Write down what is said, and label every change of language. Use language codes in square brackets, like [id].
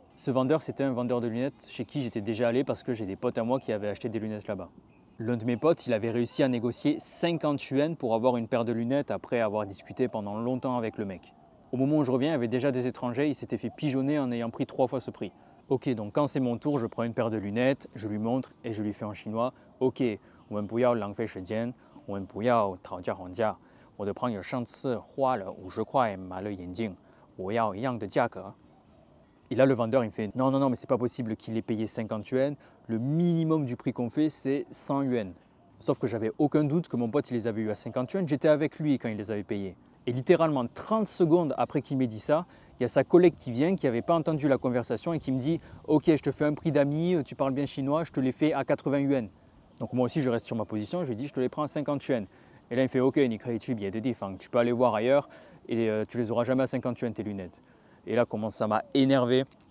[fr] Ce vendeur, c'était un vendeur de lunettes chez qui j'étais déjà allé parce que j'ai des potes à moi qui avaient acheté des lunettes là-bas. L'un de mes potes, il avait réussi à négocier 50 yuan pour avoir une paire de lunettes après avoir discuté pendant longtemps avec le mec. Au moment où je reviens, il y avait déjà des étrangers, il s'était fait pigeonner en ayant pris 3 fois ce prix. Ok, donc quand c'est mon tour, je prends une paire de lunettes, je lui montre et je lui fais en chinois. [zh] Ok, 我们不要浪费时间，我们不要讨价还价。我的朋友上次花了50块买了眼镜，我要一样的价格。 [fr] Et là, le vendeur, il me fait non, mais c'est pas possible qu'il ait payé 50 yuan. Le minimum du prix qu'on fait, c'est 100 yuan. Sauf que j'avais aucun doute que mon pote il les avait eu à 50 yuan, j'étais avec lui quand il les avait payés. Et littéralement 30 secondes après qu'il m'ait dit ça, il y a sa collègue qui vient, qui n'avait pas entendu la conversation et qui me dit « Ok, je te fais un prix d'amis, tu parles bien chinois, je te les fais à 80 yuan. » Donc moi aussi je reste sur ma position, je lui dis « Je te les prends à 50 yuan. » Et là il me fait « Ok, tu peux aller voir ailleurs et tu les auras jamais à 50 yuan tes lunettes. » Et là comment ça m'a énervé.